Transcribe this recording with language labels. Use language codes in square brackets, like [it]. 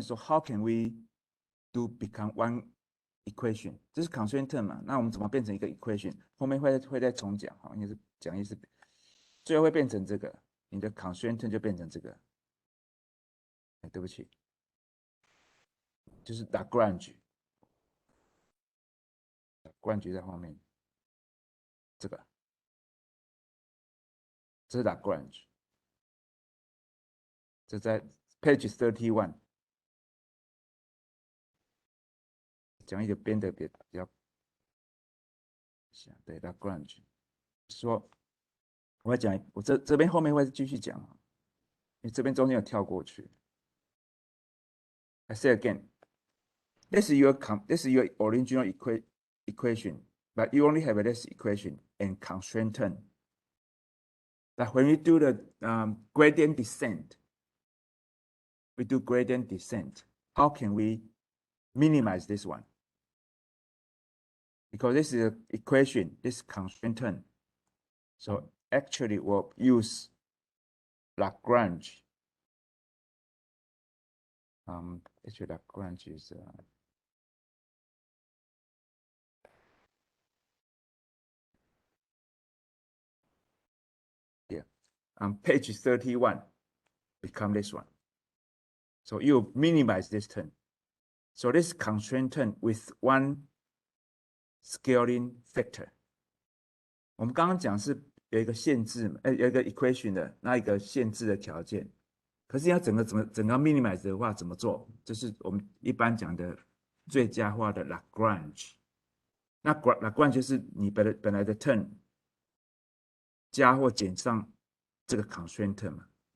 [en] So how can we do become one equation？ [zh] 这是 constraint term 嘛？那我们怎么变成一个 equation？ 后面会再重讲哈，应该是讲意思，最后会变成这个，你的 constraint term 就变成这个。哎，对不起，就是 Lagrange 在后面，这个，这是 Lagrange， 这在 page 31。讲一个编的比较对 Lagrange 说，我会讲，我这边后面会继续讲，因为这边中间有跳过去。 [en] I say again, this is your original equation, but you only have this equation and constraint term. That when we do the gradient descent, we do gradient descent. How can we minimize this one? Because this is an equation, this constraint term. So actually we'll use Lagrange. Actually Lagrange is here. Page 31 become this one. So you minimize this term. So this constraint term with one scaling factor. [zh] 我们刚刚讲是有一个限制，有一个 equation 的那一个限制的条件。可是要整个 minimize 的话怎么做？这是我们一般讲的最佳化的 Lagrange。那 Lagrange 就是你本来的 term 加或减上这个 constraint term 嘛。